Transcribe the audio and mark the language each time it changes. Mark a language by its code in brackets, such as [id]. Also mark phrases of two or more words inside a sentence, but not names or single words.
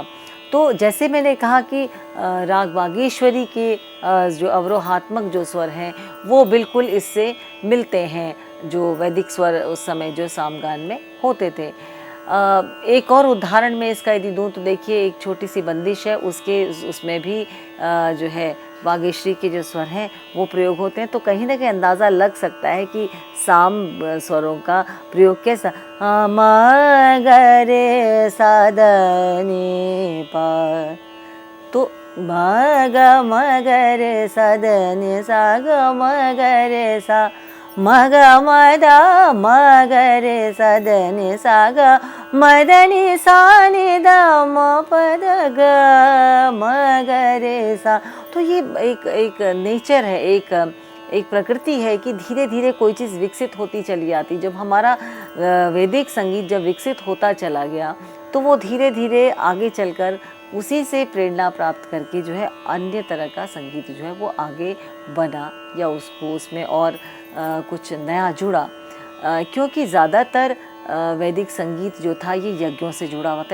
[hi] तो जैसे मैंने कहा कि राग बागेश्वरी के जो अवरोहात्मक जो स्वर हैं वो बिल्कुल इससे मिलते हैं जो वैदिक स्वर उस समय जो सामगान में होते थे। एक और उदाहरण में इसका यदि दूँ तो देखिए, एक छोटी सी बंदिश है, उसमें भी जो है बागेश्वरी के जो स्वर हैं वो प्रयोग होते हैं। तो कहीं ना कहीं अंदाज़ा लग सकता है कि साम स्वरों का प्रयोग कैसा, म ग रे सा द नि पा, तो म ग रे सा द नि सा ग म ग रे सा, म ग म द म ग रे सा द नि सा ग म द नि सा नि द म प द ग म ग रे सा। तो ये एक नेचर है, एक प्रकृति है कि धीरे धीरे कोई चीज़ विकसित होती चली आती। जब हमारा वैदिक संगीत जब विकसित होता चला गया तो वो धीरे धीरे आगे चलकर उसी से प्रेरणा प्राप्त करके जो है अन्य तरह का संगीत जो है वो आगे बना या उसको उसमें और कुछ नया जुड़ा, क्योंकि ज़्यादातर वैदिक संगीत जो था ये यज्ञों से जुड़ा हुआ था।